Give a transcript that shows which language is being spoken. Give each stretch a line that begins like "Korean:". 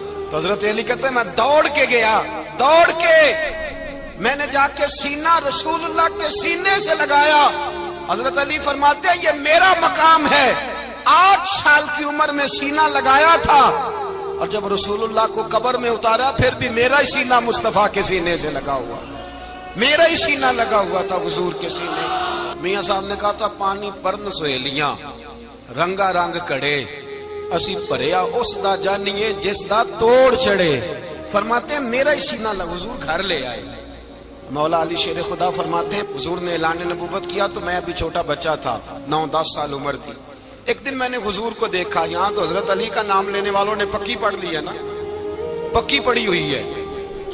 Urdu: تو حضرت علی کہتے ہیں میں دوڑ کے گیا, دوڑ کے میں نے جا کے سینہ رسول اللہ کے سینے سے لگایا. حضرت علی فرماتے ہیں یہ میرا مقام ہے. 8 سال کی عمر میں سینہ لگایا تھا اور جب رسول اللہ کو قبر میں اتارا پھر بھی میرا ہی سینہ مصطفیٰ کے سینے سے لگا ہوا, میرا ہی سینہ لگا ہوا تھا حضور کے سینے.
Punjabi: میاں صاحب نے کہا تھا پانی پرن سہیلیاں رنگا رنگ کڑے اسی بھریا اس دا جانیے جس دا توڑ چڑھے.
Urdu: فرماتے ہیں میرا ہی سینہ لگا. حضور گھر لے آئے. مولا علی شیر خدا فرماتے ہیں حضور نے اعلان نبوت کیا تو میں ابھی چھوٹا بچہ تھا, 9-10 سال عمر تھی. ایک دن میں نے حضور کو دیکھا. یہاں تو حضرت علی کا نام لینے والوں نے پکی پڑھ لی ہے نا, پکی پڑی ہوئی ہے.